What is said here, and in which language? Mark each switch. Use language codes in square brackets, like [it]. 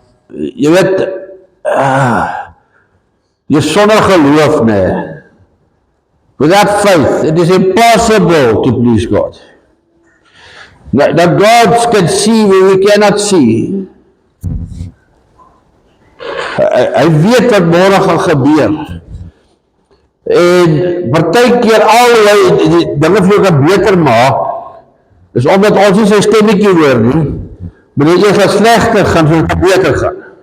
[af] Jy weet, jy sonder geloof, nee. [en] Without faith, it is impossible to please God. That God can see where we cannot see. [af] Hy weet wat môre gaan gebeur. En partykeer al die dinge vir jou kan beter maak, is omdat ons nie sy stemmetjie hoor nie, maar jy gaan slegter gaan, vir jou beter gaan.